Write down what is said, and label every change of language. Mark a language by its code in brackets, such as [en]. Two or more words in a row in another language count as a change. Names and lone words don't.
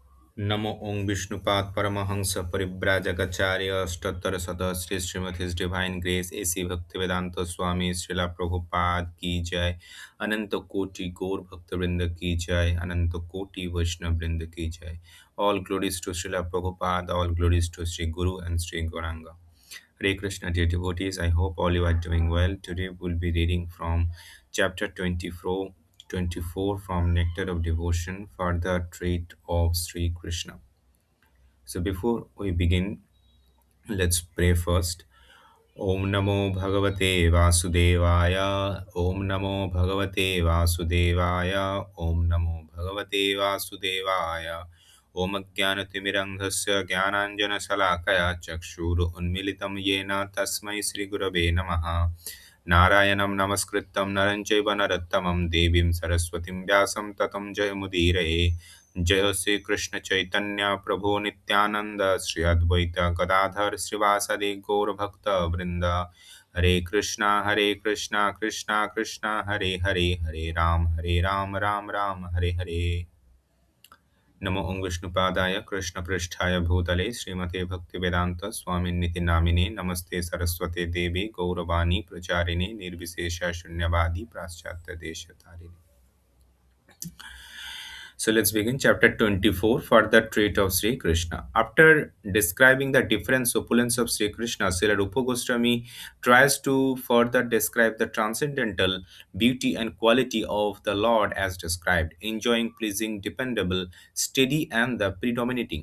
[sa] नमो ओं विष्णुपाद परमहंस परिव्राजकाचार्य अष्टोत्तर शत श्री श्रीमति [en] His Divine Grace [sa] A.C. [hi] भक्तिवेदांत स्वामी श्रील प्रभुपाद की जय अनंत कोटि गौर भक्तिविनोद की जय अनंत कोटि वैष्णव वृंद की जय. [en] All glories to Srila Prabhupada, all glories to Sri Guru and Sri Gauranga. Hare Krishna, dear devotees. I hope all you are doing well. Today we'll be reading from chapter 24 from Nectar of Devotion for the Trait of Sri Krishna. So before we begin, let's pray first. [sa] ॐ नमो भगवते वासुदेवाय. ॐ नमो भगवते वासुदेवाय. ॐ नमो भगवते वासुदेवाय। ॐ ज्ञानतिमिरान्धस्य ज्ञानाञ्जन शलाकया चक्षुरु उन्मीलितं येन तस्मै श्री गुरवे नमः. नारायणं नमस्कृतं नरञ्चैव नरोत्तमं देवीं सरस्वतीं व्यासं ततं जयमुदीरये. जय श्री कृष्ण चैतन्य प्रभु नित्यानंद श्री अद्वैत गदाधर श्रीवासदि गौर भक्त वृंद हरे कृष्णा कृष्णा कृष्णा हरे हरे हरे राम राम राम हरे हरे नमो ओं विष्णुपादाय कृष्ण पृष्ठाय भूतले श्रीमते भक्तिवेदांत स्वामिन्निति नामिने नमस्ते सरस्वते देवी गौरवाणी प्रचारिणे निर्विशेष शून्यवादी पाश्चात्य देशतारिणे. [en] So let's begin chapter 24 for the trait of Sri Krishna. After describing the different opulence of Sri Krishna, Srila Rupa Goswami tries to further describe the transcendental beauty and quality of the Lord as described, enjoying, pleasing, dependable, steady, and the predominating.